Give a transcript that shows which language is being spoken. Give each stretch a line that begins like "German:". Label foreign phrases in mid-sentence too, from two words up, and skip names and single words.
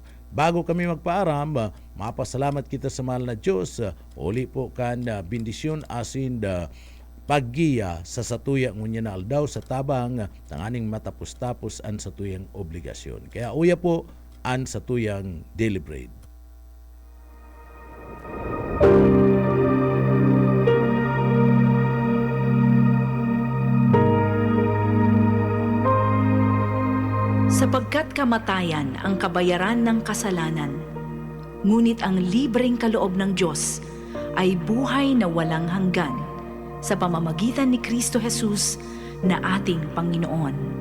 Bikol: Bago kami magpaaram, mapasalamat kita sa mahal na Diyos. Uli po kan bendisyon asin paggiya sa satuya ngunya na aldaw sa tabang tanganing matapos-tapos an satuyang obligasyon. Kaya uya po an satuyang
English: daily bread.
Filipino: Sapagkat kamatayan ang kabayaran ng kasalanan, ngunit ang libreng kaloob ng Diyos ay buhay na walang hanggan sa pamamagitan ni Kristo Jesus na ating Panginoon.